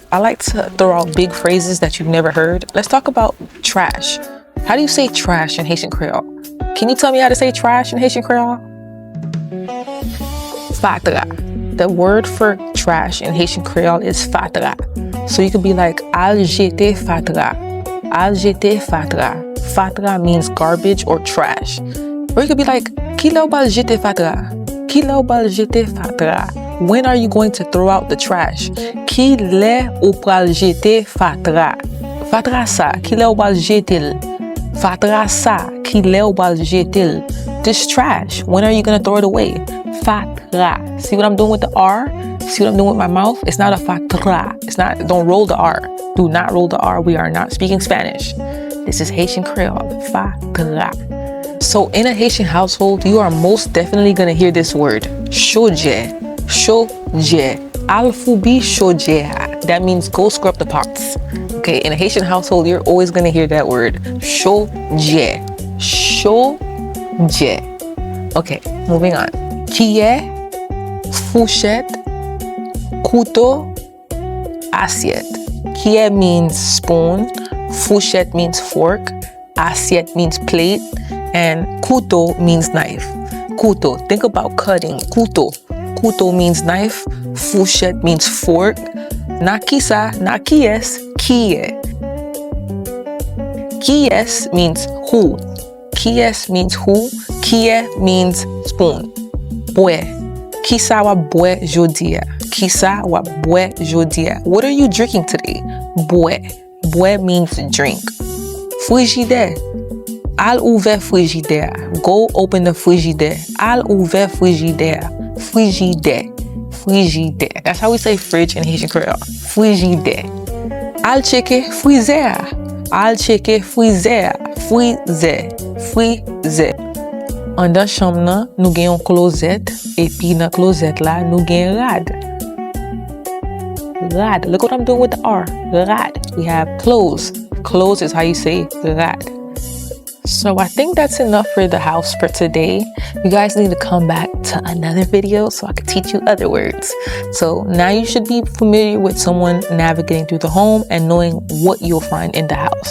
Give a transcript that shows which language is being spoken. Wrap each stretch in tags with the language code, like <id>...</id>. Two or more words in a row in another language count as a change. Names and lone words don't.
<en>I like to throw out big phrases that you've never heard. Let's talk about trash. How do you say trash in Haitian Creole? Can you tell me how to say trash in Haitian Creole? Fatra. The word for trash in Haitian Creole is fatra. So you could be like,</en> <ht>al jete fatra. Al jete fatra.</ht> <en>Fatra means garbage or trash. Or you could be like,</en> <ht>ki la ou bal jete fatra. Ki la ou bal jete fatra.</ht> <en>When are you going to throw out the trash?</en> <ht>Ki le ou pral jete fatra. Fatra sa, ki le ou bal jetel. Fatra sa, ki le ou bal jetel.</ht> <en>This trash, when are you going to throw it away? Fatra. See what I'm doing with the R? See what I'm doing with my mouth? It's not a fatra. It's not, don't roll the R. Do not roll the R. We are not speaking Spanish. This is Haitian Creole. Fatra. So in a Haitian household, you are most definitely going to hear this word.</en> <ht>Shoje. Shoje. Alfubi shoje.</ht> <en>That means go scrub the pots. Okay, in a Haitian household, you're always going to hear that word. Shoje. Shoje. Okay, moving on. Kie,</en> <ht>fourchette, couteau, assiette.</ht> <en>Kie means spoon, fourchette means fork, assiette means plate, and couteau means knife. Couteau, think about cutting. Couteau. Couteau means knife, fourchette means fork.</en> <ht>Na kisa, na kies, kie. Kies</ht> <en>means who. Kies means who. Kie means spoon. Bwe.</en> <ht>Kisa wa bwe jodia. Kisa wa bwe jodia.</ht> <en>What are you drinking today? Bwe. Bwe means drink. Frigidaire.</en> <ht>Al ouvert frigidaire.</ht> <en>Go open the frigidaire.</en> <ht>Al ouvert frigidaire. Frigidaire. Frigidaire.</ht> <en>That's how we say fridge in Haitian Creole. Frigidaire.</en> <ht>Al cheke frizer. Al cheke frizer. Frizer. Frizer. An dan chambre nan, nou gen yon closet, epi nan closet la, nou gen rad. Rad.</ht> <en>Look what I'm doing with the R. Rad. We have clothes. Clothes is how you say rad. So I think that's enough for the house for today. You guys need to come back to another video so I can teach you other words. So now you should be familiar with someone navigating through the home and knowing what you'll find in the house.</en>